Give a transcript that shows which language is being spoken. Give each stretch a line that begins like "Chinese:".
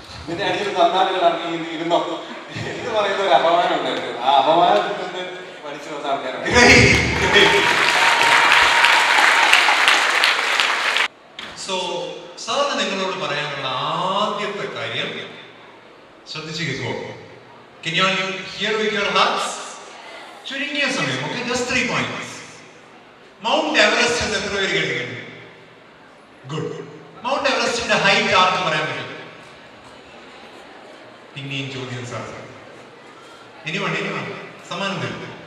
Malayalam: ഇതിന്റെ അടിയിൽ തന്നാലുകളാണ് ഇരുന്നോ എന്ന് പറയുന്ന ഒരു അപമാനം ഉണ്ടായിരുന്നു. ആ അപമാനത്തിൽ നിന്ന് പഠിച്ചു വന്ന ആൾക്കാരാണ്. സോ സാറിന് നിങ്ങളോട് പറയാനുള്ള ആദ്യത്തെ കാര്യം ശ്രദ്ധിച്ചു കേൾക്കുമോ?
English: Can you all hear with your hearts?
Malayalam: ചുരുങ്ങിയ സമയം,
English: okay, just 3 points.
Malayalam: Mount Everest എന്ന് എത്ര പേര് കേട്ടിട്ടുണ്ട്? ഗുഡ്. മൗണ്ട് എവറസ്റ്റിന്റെ ഹൈറ്റ് ആർക്ക് പറയാൻ പറ്റും? പിന്നെയും ചോദ്യം സാർ, ഇനി വേണ്ട സമ്മാനം തരും.